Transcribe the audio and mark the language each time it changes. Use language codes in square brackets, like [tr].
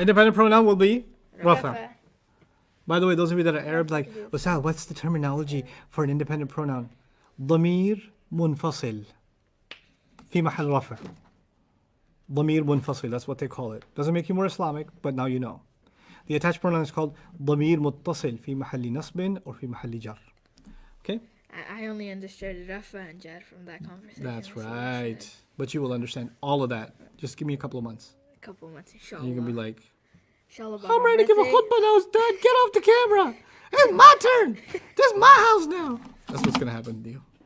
[en] Independent pronoun will be Rafa. Rafa. By the way, those of you that are Arab, like, Wasal, what's the terminology for an independent pronoun? [ar] ضمير منفصل في محل رفع. ضمير منفصل, [en] that's what they call it. Doesn't make you more Islamic, but now you know. The attached pronoun is called [ar] ضمير متصل في محل نصب [en] or [ar] في محل جر. [en] Okay? I only understood Rafa and Jar from that conversation. That's so right. But you will understand all of that. Just give me a couple of months. A couple months, inshallah. And you can be like, Inshallah, I'm ready to give a khutbah now, Dad. Get off the camera. It's my turn. This is my house now. That's what's going to happen to you.